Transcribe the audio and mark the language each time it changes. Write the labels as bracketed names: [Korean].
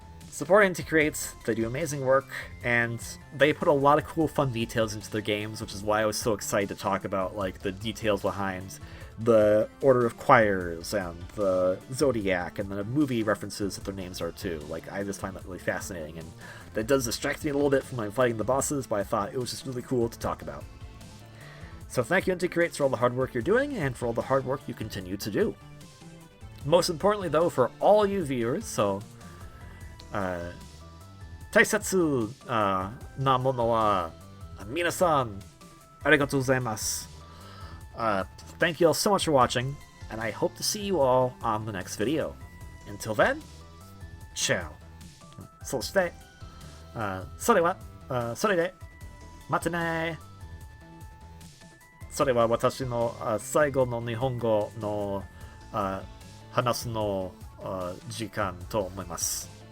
[English] Support Inti Creates, they do amazing work, and they put a lot of cool, fun details into their games, which is why I was so excited to talk about like the details behind the Order of Choirs and the Zodiac and the movie references that their names are too. Like, I just find that really fascinating, and that does distract me a little bit from like fighting the bosses, but I thought it was just really cool to talk about. So thank you, Inti Creates, for all the hard work you're doing, and for all the hard work you continue to do. Most importantly, though, for all you viewers, so [Japanese] 大切なものは皆さんありがとうございます。 [English] Thank you all so much for watching, and I hope to see you all on the next video. Until then, ciao. [Japanese] そして、それは、それで、またね。それは私の最後の日本語の話すの時間と思います。